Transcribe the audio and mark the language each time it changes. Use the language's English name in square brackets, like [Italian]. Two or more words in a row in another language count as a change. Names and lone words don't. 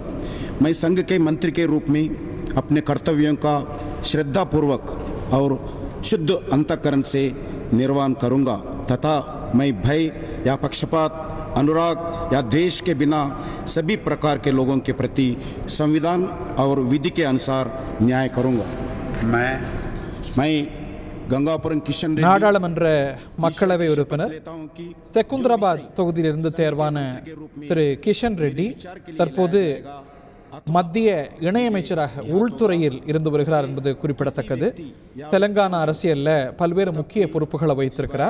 [Hindi] मैं संघ के मंत्री के रूप में अपने कर्तव्यों का श्रद्धापूर्वक और शुद्ध अंतःकरण से निर्वहन करूंगा तथा मैं भय या पक्षपात, अनुराग या द्वेष के बिना सभी प्रकार के लोगों के प्रति संविधान और विधि के अनुसार न्याय करूंगा। मैं கங்காபுரம் கிஷன் ரெட்டி [Tamil] நாடாளுமன்ற மக்களவை உறுப்பினர் செகுந்தராபாத் தொகுதியிலிருந்து தேர்வான திரு கிஷன் ரெட்டி தற்போது மத்திய இணையமைச்சராக உள்துறையில் இருந்து வருகிறார் என்பது குறிப்பிடத்தக்கது. தெலங்கானா அரசியலில் பல்வேறு முக்கிய பொறுப்புகளை வைத்திருக்கிறார்.